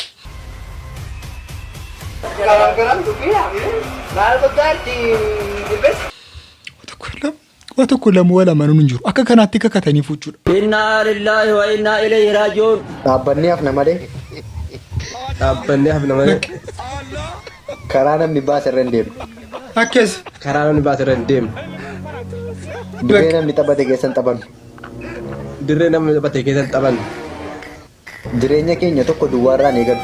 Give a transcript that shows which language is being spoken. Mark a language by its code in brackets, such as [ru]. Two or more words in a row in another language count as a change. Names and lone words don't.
[om] Waa tokko lama wala manuun hin jiru akka kanaatti kakatanii fuchuudha. [ar] إنا لله وإنا إليه راجعون. [om] Dhaabbanni hafna malee. dhaabbanni hafna malee karaa namni baas irra hin deemne. Akkas. karaa namni baas irra hin deemne. Dirree namni taphate keessan taphannu. Dirree namni taphate keessan taphannu. Jireenya keenya tokko duwwaarraan eegalu.